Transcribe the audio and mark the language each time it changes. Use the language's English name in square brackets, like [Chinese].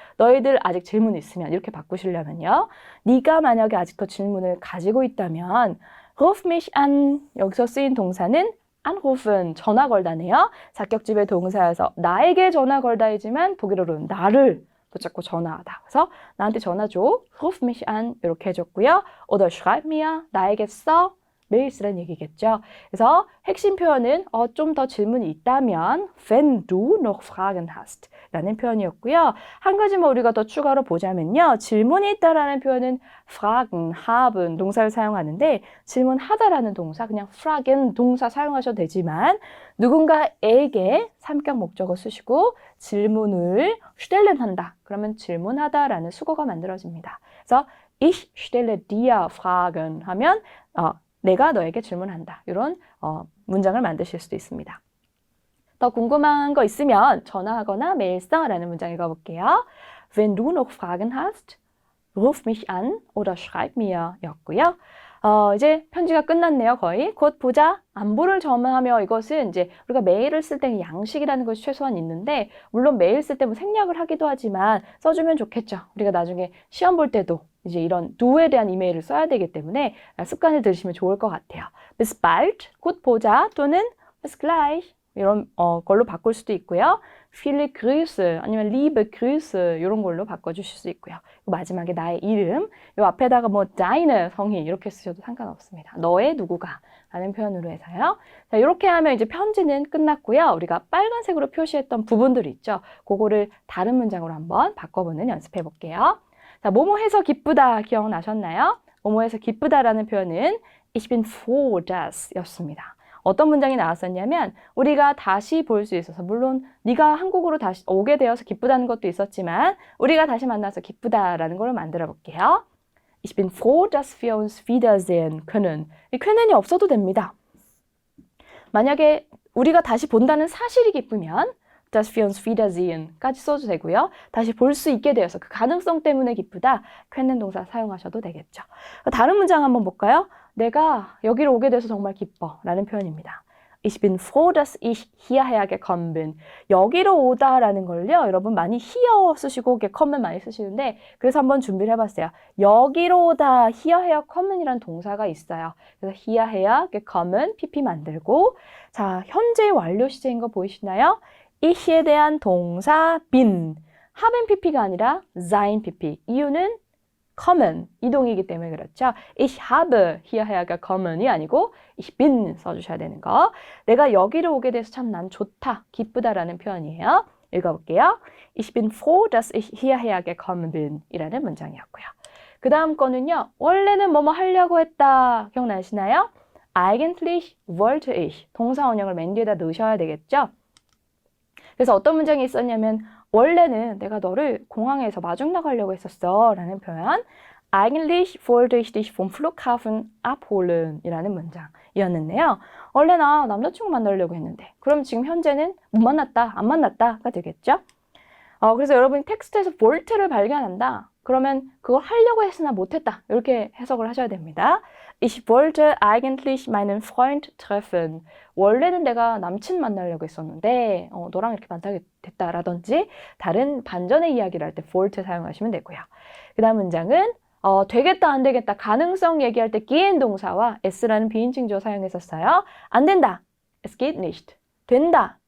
[Korean] 너희들 아직 질문 있으면 이렇게 바꾸시려면요. 네가 만약에 아직도 질문을 가지고 있다면 [German] ruf mich an [Korean] 여기서 쓰인 동사는 anrufen 전화 걸다네요. 자격지배 동사여서 나에게 전화 걸다이지만 독일어로는 나를 붙잡고 전화하다. 그래서 나한테 전화 줘. [German] ruf mich an [Korean] 이렇게 해줬고요. [German] oder schreib mir [Korean] 나에게 써. 메일 쓰라는 얘기겠죠. 그래서 핵심 표현은 좀 더 질문이 있다면 [German] wenn du noch Fragen hast [Korean] 라는 표현이었고요. 한 가지만 우리가 더 추가로 보자면요. 질문이 있다라는 표현은 fragen, haben 동사를 사용하는데 질문하다라는 동사 그냥 fragen 동사 사용하셔도 되지만 누군가에게 삼격 목적어 쓰시고 질문을 stellen 한다. 그러면 질문하다라는 수거가 만들어집니다. 그래서 [German] ich stelle dir Fragen [Korean] 하면 내가 너에게 질문한다. 이런 문장을 만드실 수도 있습니다. 더 궁금한 거 있으면 전화하거나 메일 써라는 문장 읽어볼게요. [German] Wenn du noch Fragen hast, ruf mich an oder schreib mir [Korean] 였고요. 이제 편지가 끝났네요. 거의. 곧 보자. 안부를 전하며 이것은 이제 우리가 메일을 쓸 때 양식이라는 것이 최소한 있는데 물론 메일 쓸 때 뭐 생략을 하기도 하지만 써주면 좋겠죠. 우리가 나중에 시험 볼 때도 이제 이런 do에 대한 이메일을 써야 되기 때문에 습관을 들이시면 좋을 것 같아요. [German] Bis bald, [Korean] 곧 보자 또는 [German] bis gleich [Korean] 이런 걸로 바꿀 수도 있고요. [German] Viele Grüße [Korean] 아니면 [German] liebe Grüße [Korean] 이런 걸로 바꿔주실 수 있고요. 마지막에 나의 이름 이 앞에다가 뭐 deine 성이 이렇게 쓰셔도 상관없습니다. 너의 누구가 라는 표현으로 해서요. 자, 이렇게 하면 이제 편지는 끝났고요. 우리가 빨간색으로 표시했던 부분들 있죠. 그거를 다른 문장으로 한번 바꿔보는 연습해 볼게요. 자, 뭐뭐 해서 기쁘다 기억나셨나요? 뭐뭐 해서 기쁘다라는 표현은 [German] Ich bin froh, dass [Korean] 였습니다. 어떤 문장이 나왔었냐면 우리가 다시 볼 수 있어서 물론 네가 한국으로 다시 오게 되어서 기쁘다는 것도 있었지만 우리가 다시 만나서 기쁘다라는 걸 만들어 볼게요. [German] Ich bin froh, dass wir uns wiedersehen können. [Korean] 이 können이 없어도 됩니다. 만약에 우리가 다시 본다는 사실이 기쁘면 [German] dass wir uns wiedersehen [Korean] 까지 써도 되고요. 다시 볼 수 있게 되어서 그 가능성 때문에 기쁘다. können 동사 사용하셔도 되겠죠. 다른 문장 한번 볼까요? 내가 여기로 오게 돼서 정말 기뻐 라는 표현입니다. [German] Ich bin froh, dass ich hierher gekommen bin. [Korean] 여기로 오다라는 걸요. 여러분 많이 here 쓰시고 gekommen 많이 쓰시는데 그래서 한번 준비를 해봤어요. 여기로 오다 [German] hierher kommen [Korean] 이라는 동사가 있어요. 그래서 [German] hierher gekommen [Korean] pp 만들고 자 현재 완료 시제인 거 보이시나요? ich에 대한 동사 bin haben pp가 아니라 sein pp 이유는 kommen, 이동이기 때문에 그렇죠. [German] Ich habe hierher gekommen [Korean] 이 아니고 [German] ich bin [Korean] 써주셔야 되는 거. 내가 여기로 오게 돼서 참 난 좋다, 기쁘다라는 표현이에요. 읽어볼게요. [German] Ich bin froh, dass ich hierher gekommen bin [Korean] 이라는 문장이었고요. 그 다음 거는요. 원래는 뭐뭐 하려고 했다. 기억나시나요? [German] Eigentlich wollte ich [Korean] 동사 원형을 맨 뒤에다 넣으셔야 되겠죠. 그래서 어떤 문장이 있었냐면 원래는 내가 너를 공항에서 마중 나가려고 했었어 라는 표현 [German] Eigentlich wollte ich dich vom Flughafen abholen [Korean] 이라는 문장이었는데요. 원래 나 남자친구 만나려고 했는데 그럼 지금 현재는 못 만났다, 안 만났다가 되겠죠. 그래서 여러분이 텍스트에서 wollte를 발견한다. 그러면 그걸 하려고 했으나 못했다. 이렇게 해석을 하셔야 됩니다. [German] Ich wollte eigentlich meinen Freund treffen. [Korean] 원래는 내가 남친 만나려고 했었는데 너랑 이렇게 만나게 됐다라든지 다른 반전의 이야기를 할 때 wollte 사용하시면 되고요. 그 다음 문장은 되겠다 안 되겠다 가능성 얘기할 때 gehen 동사와 s라는 비인칭 주어 사용했었어요. 안 된다. [German] Es geht nicht. [Korean] 된다.